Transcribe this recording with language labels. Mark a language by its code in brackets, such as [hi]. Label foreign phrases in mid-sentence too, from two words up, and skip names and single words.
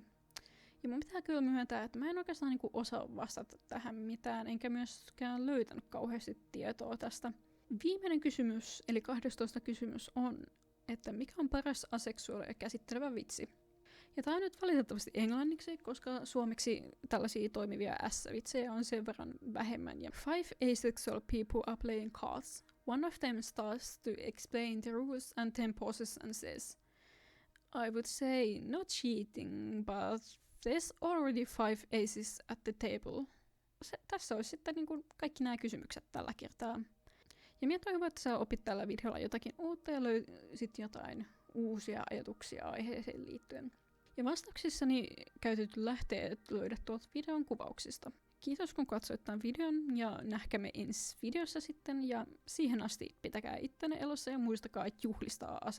[fi] Ja mun pitää kyllä myöntää, että mä en oikeastaan osaa vastata tähän mitään, enkä myöskään löytänyt kauheasti tietoa tästä. Viimeinen kysymys, eli 12. kysymys on, että mikä on paras aseksuaalia käsittelevä vitsi? Ja tää on nyt valitettavasti englanniksi, koska suomeksi tällaisia toimivia S-vitsejä on sen verran vähemmän. [en] Ja 5 asexual people are playing cards. One of them starts to explain the rules and then pauses and says, I would say not cheating, but there's already 5 aces at the table. [fi] Tässä olisi sitten kaikki nämä kysymykset tällä kertaa. Ja minä toivon, että sä opit tällä videolla jotakin uutta ja löysit jotain uusia ajatuksia aiheeseen liittyen. Ja vastauksissani käytetyt lähteet löydät tuolta videon kuvauksista. Kiitos kun katsoit tämän videon ja nähkämme ensi videossa sitten ja siihen asti pitäkää ittenne elossa ja muistakaa juhlistaa aseksuaaleja.